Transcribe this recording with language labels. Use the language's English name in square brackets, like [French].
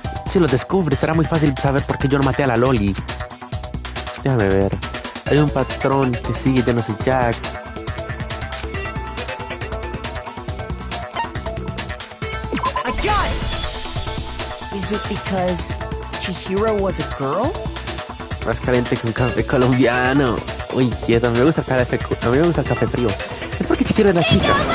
[Spanish] Si lo descubres, será muy fácil saber por qué yo no maté a la Loli. Déjame ver. Hay un patrón que sigue Genocide Jack. [English] I got it! Is it because Chihiro was a girl? [Spanish] Más caliente que un café colombiano. Uy, quieto, a mí me gusta el café frío. Es porque Chihiro es la chica.